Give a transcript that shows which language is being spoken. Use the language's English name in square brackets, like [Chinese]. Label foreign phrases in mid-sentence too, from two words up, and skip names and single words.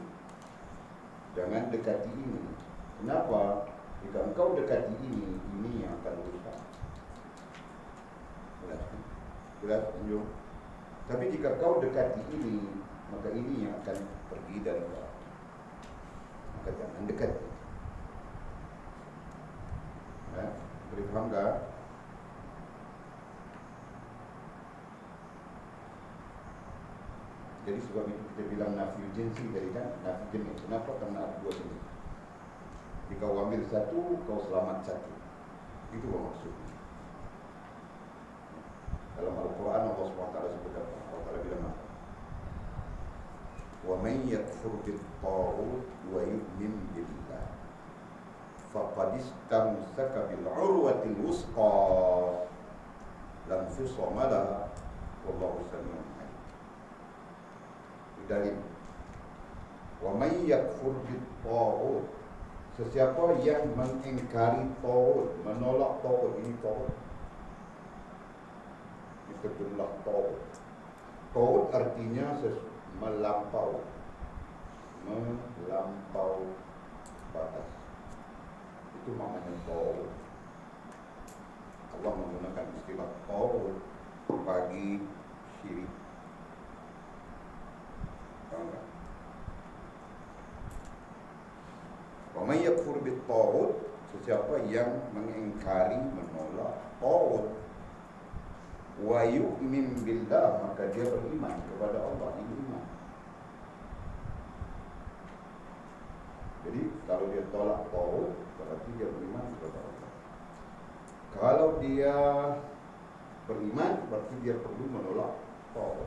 [Malay] Jangan dekati ini. Kenapa? Jika engkau dekati ini yang akan rusak. Jelas, tunjuk. Tapi jika kau dekati ini, maka ini yang akan pergi dari kau. Maka jangan dekati. Boleh faham tak? Jadi sebab itu kita bilang [Arabic] نفي جنسي [Malay] tadi kan, nafi jenis. Kenapa? Kerana ada dua jenis. Jika kau ambil satu, kau selamat satu. Itu maksudnya. Dalam Al-Quran Allah SWT sebut apa? Allah Ta'ala bilang apa? [Arabic] وَمَنْ يَكْفُرْ بِالطَّاغُوتِ وَيُؤْمِنْ بِاللَّهِ فَقَدِ اسْتَمْسَكَ بِالْعُرْوَةِ الْوُثْقَى لَا انْفِصَامَ لَهَا وَاللَّهُ سَمِيعٌ عَلِيمٌ. [Malay] Dalil. [Arabic] وَمَنْ يَكْفُرْ بِالطَّاغُوتِ, [Malay] sesiapa yang mengingkari taghut, menolak taghut, ini taghut, sejumlah taghut. Taghut artinya melampau batas. Itu maknanya taghut. Allah menggunakan istilah taghut bagi syirik. Faham tak? [Arabic] ومن يكفر بالطاغوت, [Malay] sesiapa yang mengingkari, menolak taghut, [Arabic] ويؤمن بالله, [Malay] maka dia beriman kepada Allah. Ini iman. Jadi kalau dia tolak taghut, berarti dia beriman kepada Allah. Kalau dia beriman, berarti dia perlu menolak tauhid.